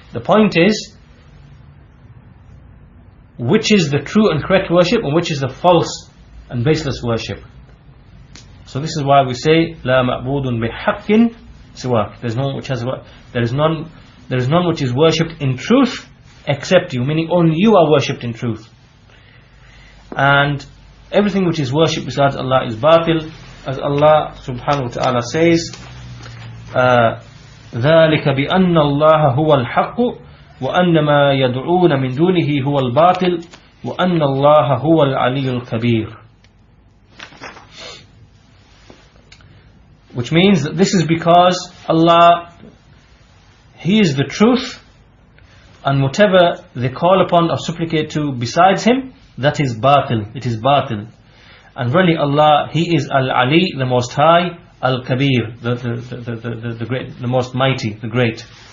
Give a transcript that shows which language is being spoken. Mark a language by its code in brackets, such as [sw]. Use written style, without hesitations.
[en] The point is, which is the true and correct worship, and which is the false and baseless worship. So this is why we say [ar] La ma'budun bihaqqin siwak. [en] There is none which is worshipped in truth except you, meaning only you are worshipped in truth. [ar] And everything which is worshipped besides Allah is batil, as Allah subhanahu wa ta'ala says, ذَلِكَ بِأَنَّ اللَّهَ هُوَ الْحَقُّ وَأَنَّ مَا يَدْعُونَ مِن دُونِهِ هُوَ الْبَاطِلُ وَأَنَّ اللَّهَ هُوَ الْعَلِيُّ الْكَبِيرُ. [en] which means that this is because Allah, He is the truth, and whatever they call upon or supplicate to besides Him, that is batil, it is batil. And really Allah, He is Al-Ali, the most high, Al-Kabir, the great, the most mighty, the great.